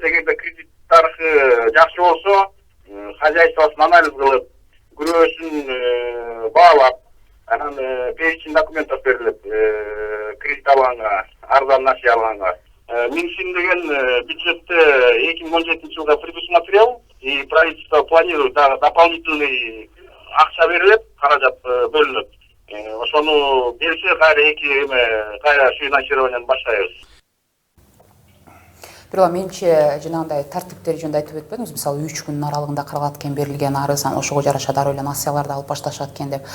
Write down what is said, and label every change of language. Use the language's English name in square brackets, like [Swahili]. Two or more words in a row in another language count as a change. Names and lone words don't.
[Kyrgyz] Эгерде кредиттик тарыхы жакшы болсо, хозяйствосын анализ кылып, күрөөсүн баалап, анан [Russian] перечень документов [Kyrgyz] берилет кредит алганга, арзан насыя алганга. Минсин деген бюджетте 2017 жылга [Russian] предусмотрел, и правительство планирует дополнительный [Kyrgyz] акча берилет, каражат бөлүнөт. Ошону берсе, кайра финансированияны баштайбыз. Бирок менче жанагындай тартиптери жөнүндө айтып өтпөдүңүз. Мисалы 3 күнүн аралыгында каралат экен берилген арыз, ошого жараша дароо эле насыяларды алып башташат экен деп.